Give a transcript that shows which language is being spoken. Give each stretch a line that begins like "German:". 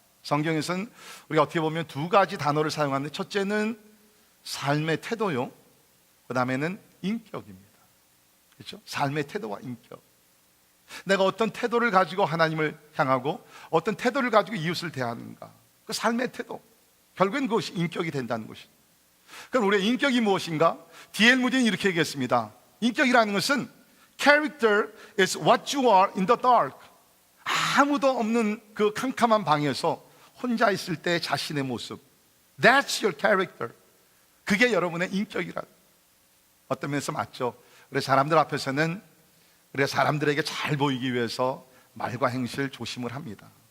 Korean: 성경에서는 우리가 어떻게 보면 두 가지 단어를 사용하는데, 첫째는 삶의 태도요, 그 다음에는 인격입니다. 그렇죠? 삶의 태도와 인격. 내가 어떤 태도를 가지고 하나님을 향하고 어떤 태도를 가지고 이웃을 대하는가, 그 삶의 태도, 결국엔 그것이 인격이 된다는 것이죠. 그럼 우리의 인격이 무엇인가? D.L. 무디는 이렇게 얘기했습니다. 인격이라는 것은
English: Character is what you are in the dark.
Korean: 아무도 없는 그 캄캄한 방에서 혼자 있을 때 자신의 모습,
English: That's your character.
Korean: 그게 여러분의 인격이라. 어떤 면에서 맞죠. 그래서 사람들 앞에서는, 그래서 사람들에게 잘 보이기 위해서 말과 행실 조심을 합니다.